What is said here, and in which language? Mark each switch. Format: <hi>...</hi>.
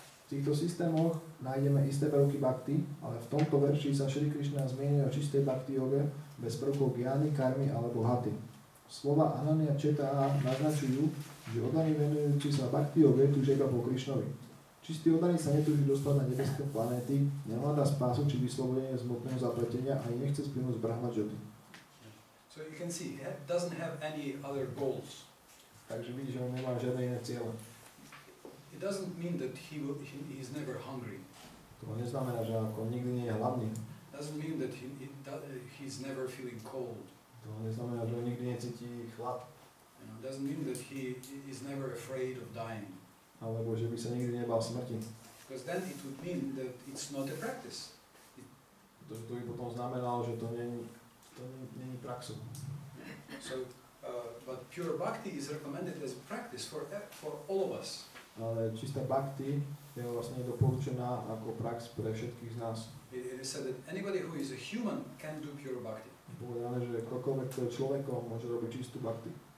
<sk>V týchto systémoch nájdeme isté prvky bhakti, ale v tomto verši sa Šri Krišna zmienuje o čistej bhakti yoge bez prvkov gyány, karmy alebo haty. Slova ananya četa naznačujú, že oddaní venujúci sa bhakti yoge túžia iba po Krišnovi. Čistý oddaný sa netúži dostať na nebeské planéty, nehľadá spásu či vyslobodenie z hmotného zapletenia a nechce splynúť z Brahma Jyoti.</sk> <en>So you can see, he doesn't have any other goals.</en> <sk>Takže vidíš, že on nemá žiadne iné ciele.</sk> <en>It doesn't mean that he is never hungry.</en> <sk>To neznamená, že ako nikdy nie je hladný.</sk> <en>It doesn't mean that he's never feeling cold.</en> <sk>To neznamená, že on nikdy necíti chlad.</sk> <en>It doesn't mean that he is never afraid of dying.</en> <sk>Alebo že by sa nikdy nebal smrti.</sk> <en>Because then it would mean that it's not a practice.</en> <sk>To by potom znamenalo, že to není praxou.</sk> <en>So, but pure bhakti is recommended as a practice for all of us.</en> <sk>Ale čistá bhakti je vlastne doporučená ako prax pre všetkých z nás.</sk> <en>It is said that anybody who is a human can do pure bhakti.</en> <sk>Povedané, že ktokoľvek, kto je človekom, môže robiť čistú bhakti.</sk>